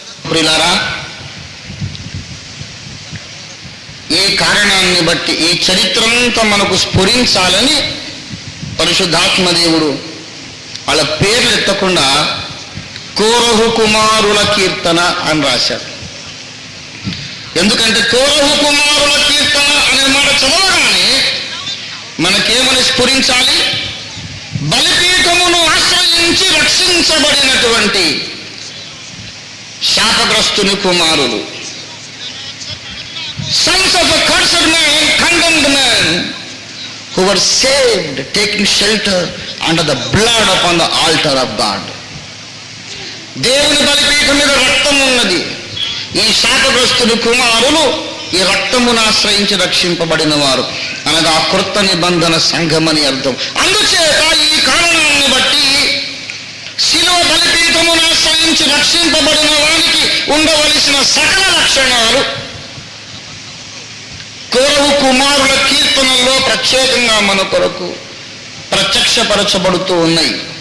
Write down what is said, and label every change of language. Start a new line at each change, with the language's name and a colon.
Telugu: ప్రియులారా, ఈ కారణాన్ని బట్టి ఈ చరిత్రంతా మనకు స్ఫురించాలని పరిశుద్ధాత్మ దేవుడు వాళ్ళ పేర్లు ఎత్తకుండా కోరహు కుమారుల కీర్తన అని రాశారు. ఎందుకంటే కోరహు కుమారుల కీర్తన అనే మాట చదవగానే మనకేమని స్ఫురించాలి? బలిపీఠమును ఆశ్రయించి రక్షించబడినటువంటి శాపగ్రస్తుని కుమారులు,
English: sons of a cursed man, condemned man, who were saved, taking shelter under the blood upon the altar of God.
Telugu: దేవుని బలిపీఠం మీద రక్తం ఉన్నది. ఈ శాపగ్రస్తుని కుమారులు ఈ రక్తమును ఆశ్రయించి రక్షింపబడిన వారు, అనగా కృత నిబంధన సంఘమని అర్థం. అందుచేత ఈ కారణాన్ని బట్టి శిలువ బలిపీఠమును ఆశ్రయించి రక్షింపబడిన వారికి ఉండవలసిన సకల లక్షణాలు కోరహు కుమారుల కీర్తనల్లో ప్రత్యేకంగా మన కొరకు ప్రత్యక్షపరచబడుతూ ఉన్నాయి.